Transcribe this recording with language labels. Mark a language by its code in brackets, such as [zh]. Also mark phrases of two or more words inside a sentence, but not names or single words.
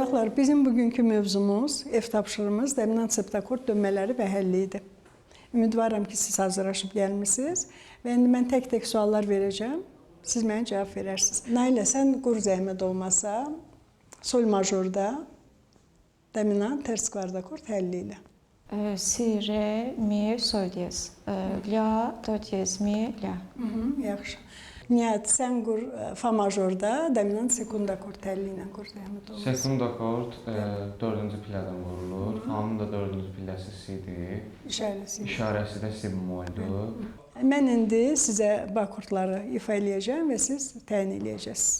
[az] Uşaqlar, bizim bugünkü mövzumuz, ev tapşırığımız dominant septakord dönmələri və həlli idi. Ümidvaram ki, siz hazırlaşıb gəlmisiniz və indi mən tək-tək suallar verəcəm. Siz mənə cavab verərsiniz. Nailə, sən qur zəhmət olmasa, sol majorda dominant ters kvart akord həlli ilə. Si, re, mi, sol diyez. La, do diyez, mi, la. Yaxşı. Nihat, sən qur fa majorda dominant sekund akord həlli ilə qur zəhmət olmasa. Sekund akord 4-cü pillədən vurulur. Fanın da 4-cü pilləsi si-dir. İşarəsi. İşarəsi də si bemoldur. Mən indi sizə bu akordları ifa eləyəcəm və siz təyin eləyəcəksiniz.